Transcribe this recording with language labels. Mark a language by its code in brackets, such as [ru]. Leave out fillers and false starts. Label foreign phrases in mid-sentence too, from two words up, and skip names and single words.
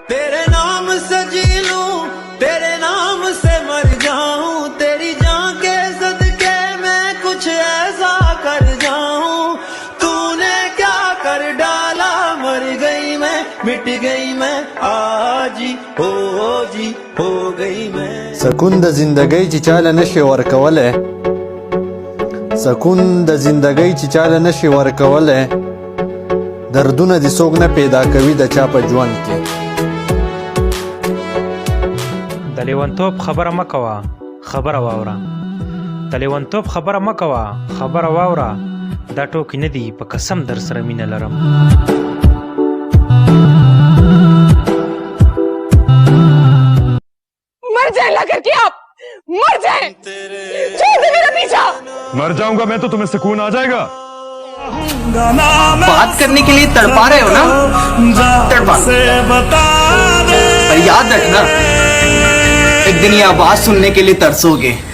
[hi] तेरे नाम से जी लूं, तेरे नाम से मर जाऊं, तेरी जान के सदके मैं कुछ ऐसा कर जाऊं। तूने क्या कर डाला, मर गई मैं, मिट गई मैं, आज हो गई मैं। [ps] سکون د زندګۍ چې چاله نشي ورکولی، سکون د زندګۍ چې چاله نشي ورکولی، دردونه دې څوک نه پیدا کوي د چا په ژوند کې. د لیونتوب خبره مه کوه، خبره واوره. د لیونتوب خبره مه کوه، خبره واوره. دا ټوکې نه دي، په قسم در سره مینه لرم. [hi] मर जाए ला करके आप, मर जाए, छोड़ दे मेरा पीछा। मर जाऊंगा मैं तो तुम्हें सुकून आ जाएगा। बात करने के लिए तड़पा रहे हो ना, तड़पा, पर याद रखना एक दिन ये आवाज सुनने के लिए तरसोगे।